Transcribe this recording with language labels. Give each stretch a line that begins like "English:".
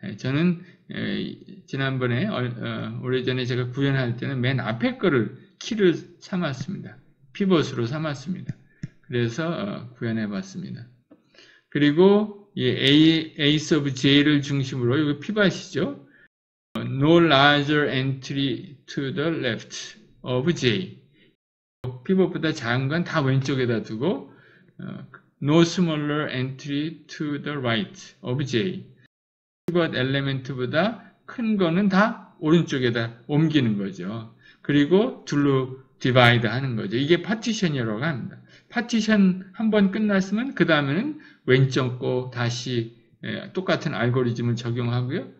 Korean: 저는 지난번에 오래전에 제가 구현할 때는 맨 앞에 거를 키를 삼았습니다. 피벗으로 삼았습니다. 그래서 구현해 봤습니다. 그리고 이 ace of j를 중심으로 이거 피벗이죠.
English: No larger entry to the left of j.
Korean: 피벗보다 작은 건 다 왼쪽에다 두고
English: No smaller entry to the right of j.
Korean: 피벗 엘리멘트보다 큰 거는 다 오른쪽에다 옮기는 거죠. 그리고 둘로 디바이드 하는 거죠. 이게 파티션이라고 합니다. 파티션 한번 끝났으면 그 다음에는 왼쪽 거 다시 똑같은 알고리즘을 적용하고요.